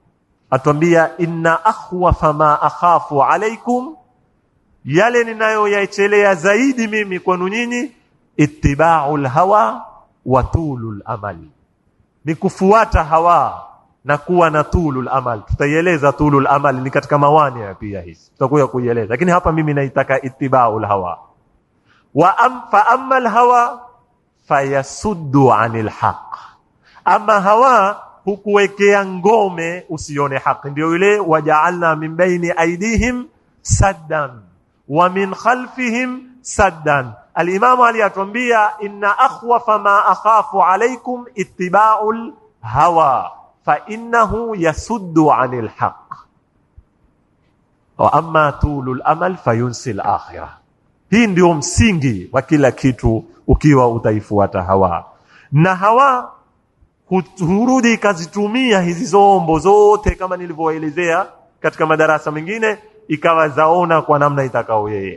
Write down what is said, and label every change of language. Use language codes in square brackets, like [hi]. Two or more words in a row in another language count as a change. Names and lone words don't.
[sw] Atuambia [ar] إن أخوف ما أخاف عليكم, [sw] yale ninayoyaechelea zaidi mimi kwenu nyinyi, [ar] اتباع الهوى وطول الأمل, [sw] ni kufuata hawa na kuwa na [ar] طول الأمل. [sw] Tutaieleza [ar] طول الأمل [sw] ni katika mawani pia hizi, tutakuja kuieleza, lakini hapa mimi naitaka [ar] اتباع الهوى. فأما الهوى فيصد عن الحق, [sw] ama hawa hukuwekea ngome usione haki. Ndio ile [ar] وجعلنا من بين أيديهم سدا ومن خلفهم سدا. Al-Imam Ali atuambia إن أخوف ما أخاف عليكم اتباع الهوى فإنه يصد عن الحق وأما طول الأمل فينسي الآخرة. [sw] Hii ndio msingi wa kila kitu ukiwa utaifuata hawa. Na hawa hurudi kazitumia hizi zombo zote kama nilivyoelezea katika madarasa mengine, ikawa zaona kwa namna itakao yeye.